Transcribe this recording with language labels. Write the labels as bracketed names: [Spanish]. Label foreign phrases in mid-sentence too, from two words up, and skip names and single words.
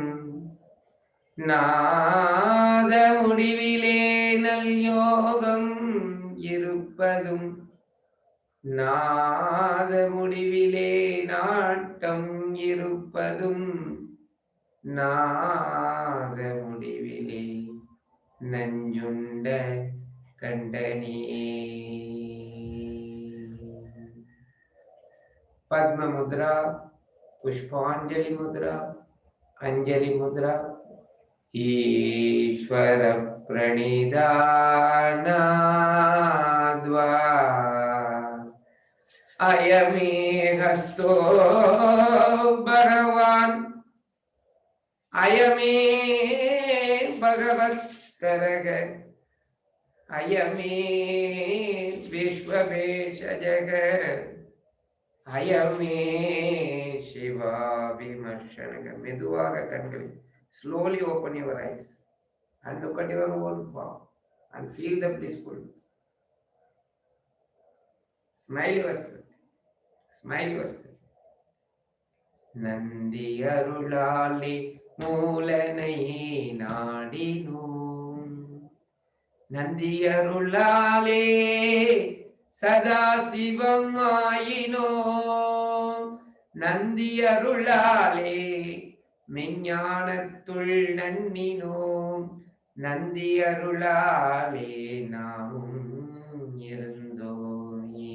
[Tamil] நாத முடிவிலே நல் யோகம் இருப்பதும் நாத முடிவிலே நாட்டம் இருப்பதும் நாத முடிவிலே நஞ்சுண்ட கண்டனே. [Sanskrit] पद्म मुद्रा, पुष्पांजलि मुद्रा, अंजलि मुद्रा. ईश्वर प्रणिधानाद्वा अयमे हस्तो भगवान्, अयमे भगवत्करः, अयमे विश्वभेषजः, अयमे शिवाभिमर्शनः. [Tamil] மெதுவாக கண்களை [English] slowly open your eyes and look at your own form and feel the blissfulness. Smile yourself. Smile yourself. [Tamil] நந்தி அருளாலே மூலனை நாடினோம், நந்தி அருளாலே சதா சிவம் ஆயினோம், நந்தி அருளாலே மெஞ்ஞானத்துள் நன்னினோம், நந்தி அருளாலே நாமும் இருந்தோமே.